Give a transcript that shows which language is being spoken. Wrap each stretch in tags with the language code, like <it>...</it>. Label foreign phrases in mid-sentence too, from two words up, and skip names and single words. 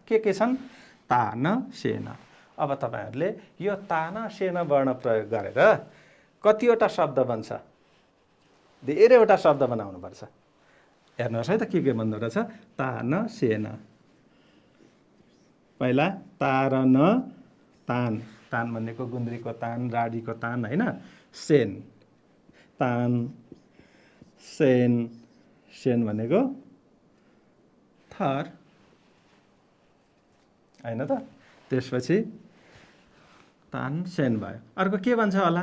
<ne>के छन्? तान सेन। अब तपाईँहरूले यो तान सेन वर्ण प्रयोग गरेर कतिवटा शब्द बन्छ? धेरैवटा शब्द बनाउनुपर्छ। हेर्नुहोस् है त के बन्दो रहेछ। तान सेन। पहिला तारन तान, तान भनेको गुन्द्रीको तान, राडीको तान होइन। सेन, तान सेन, सेन भनेको थर होइन त। त्यसपछि तान सेन भयो। अर्को के भन्छ होला?</ne>